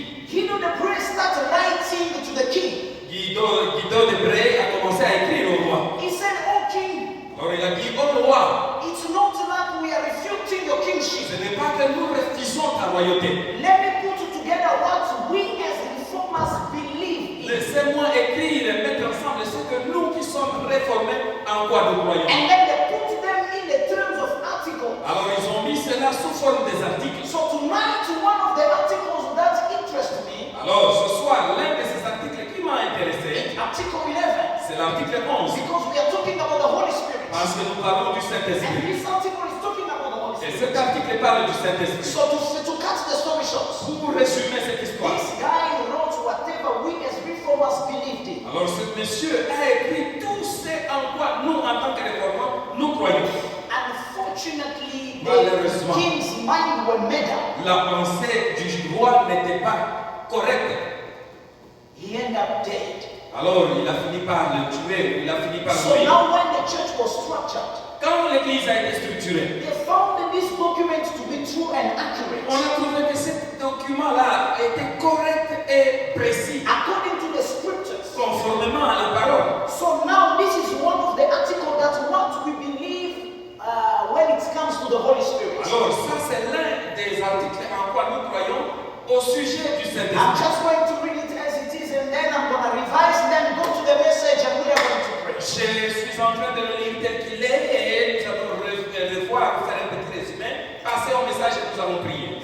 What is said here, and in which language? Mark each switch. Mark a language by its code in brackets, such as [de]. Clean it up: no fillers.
[en] Guido de Bray started writing to the king. [fr] Guido de Bray a commencé à écrire au roi. [en] He said, "Oh king, [fr] Alors il a dit, oh roi, [en] it's not that we are refuting your kingship. [fr] ce n'est pas que nous refusons ta royauté. [en] Let me put together what we as reformers believe in. [fr] Laissez-moi écrire et mettre ensemble ce que nous qui sommes réformés en quoi nous croyons. [en] And then they put them in the terms of articles. [fr] Alors ils ont mis cela sous forme des articles. [en] So tonight, one of the articles that interest me, [fr] Alors ce soir, l'un de ces articles qui m'a intéressé, [en] Article 11, [fr] c'est l'article 11. [en] because we are talking about the Holy Spirit. [fr] Parce que nous parlons du [en] And [fr] Saint-Esprit. [en] this article is talking about the Holy [fr] Et [en] Spirit. [fr] cet article parle du Saint-Esprit. [en] So to cut the story short, [fr] Pour résumer cette histoire, [en] this guy wrote whatever we as reformers believed in. [fr] alors ce monsieur a écrit tout ce en quoi nous, en tant que réformants, nous croyons. [en] Unfortunately, [fr] Malheureusement. [en] the king's mind were made up. [fr] La pensée du roi n'était pas correcte. [en] He ended up dead. [fr] Alors il a fini par le tuer, il a fini par [en] So [fr] mourir. [en] now when the church was structured, [fr] Quand l'église a été structurée, [en] they found this document to be true and accurate. [fr] on a trouvé que ce document-là était correct et précis, [en] According to the scriptures. [fr] conformément à la parole. [en] So now this is one of the articles that what we believe when it comes to the Holy Spirit. [fr] Alors ça c'est l'un des articles en quoi nous croyons au sujet du [en] I'm [fr] Saint-Esprit. [en] just going to read it as it is and then I'm going to revise them, go to the message and we are going to pray. [fr] Je suis en train de le lire tel qu'il est et nous allons revoir, faire un petit résumé, passer au message et nous allons prier.